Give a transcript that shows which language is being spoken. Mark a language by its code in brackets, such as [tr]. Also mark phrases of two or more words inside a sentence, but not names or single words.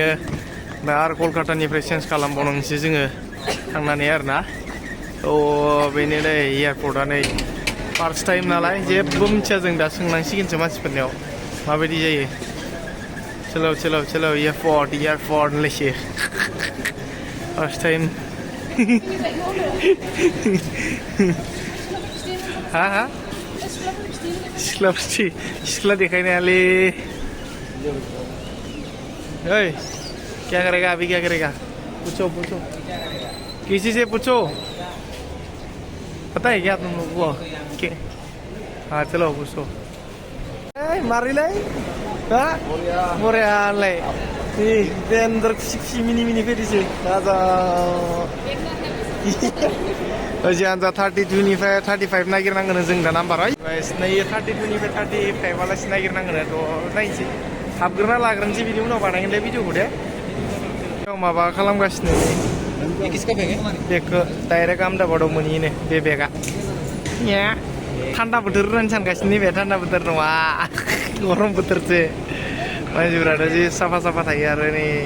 [brx] ओमफ्राय आरो कलकातानिफ्राय चेन्ज खालामबावनांसै जोङो थांनानै आरोना बेनो नै एयारपर्टआ नै [en] first time [brx] नालाय जेबो मिथिया जों दा सोंनांसिगोनसो मानसिफोरनियाव माबायदि जायो चलो एयारपर्ट होनलायसो [en] first time [brx] हा सिख्ला देखायनायालै [hi] ओइ क्या करेगा अभी क्या करेगा पूछो किसी से पूछो पता है क्या तुम लोग को हाँ चलो पूछो [brx] मारिलाय बरियालाय देनदार खुसि मिनि फैदिसै दाजा ओजोंजा 32निफ्राय 35 नागिरनांगोन जों दा नाम्बारा नै 32निफ्राय 35 आलासि नागिरनांगोन थ' नायनोसै हाबग्रोना लाग्रोनोसै बिनि उनाव बानायगोनलै भिडिअखौ दे माबा खालामगासिनो बेगखौ डाइरेक्ट आहमेदाबादाव मोनहैयोनो बे बेगा थान्दा बोथोर होननानै सानगासिनो नैबे थान्दा बोथोर नङा गरम बोथोरसो मानसिफोराथ' जि साफा थायो आरो नै